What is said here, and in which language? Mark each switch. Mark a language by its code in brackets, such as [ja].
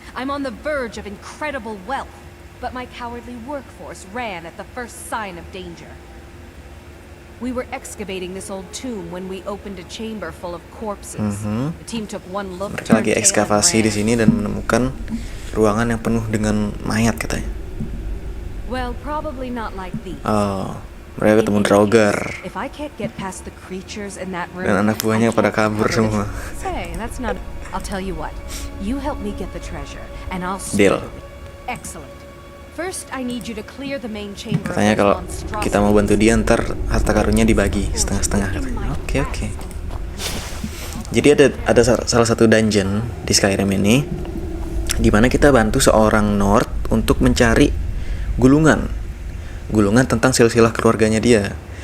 [en] I'm on the verge of incredible wealth, but my cowardly workforce ran at the first sign of danger. We were excavating this old tomb when we opened a chamber full of corpses. The team took one look. [id] Mereka lagi ekskavasi di sini dan menemukan ruangan yang penuh dengan mayat katanya. [en] Well, probably not like these. [id] Oh, mereka ketemu Draugr. [en] If I can't get past the creatures in that room, [id] Dan anak buahnya pada kabur semua. [en] Say, that's not. I'll tell you what. You help me get the treasure, and I'll. Deal. Excellent. First, I need you to clear the main chamber. [id] Katanya kalau kita mau bantu dia ntar harta karunnya dibagi setengah-setengah katanya. Oke. Jadi ada salah satu dungeon di Skyrim ini di mana kita bantu seorang North untuk mencari gulungan tentang silsilah keluarganya dia.